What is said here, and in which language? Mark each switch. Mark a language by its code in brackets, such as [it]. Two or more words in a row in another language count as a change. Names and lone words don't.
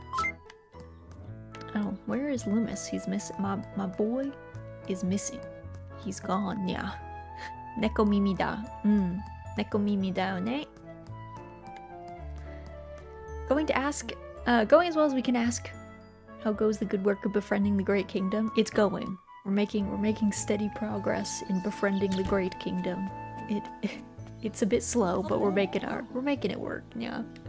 [en] Oh, where is Loomis? He's missing. My boy is missing. He's gone, yeah. Neko mimi da. Neko mimi da ne. Going as well as we can ask, how goes the good work of befriending the Great Kingdom? It's going. We're making steady progress in befriending the Great Kingdom. It's a bit slow, but we're making it work, yeah.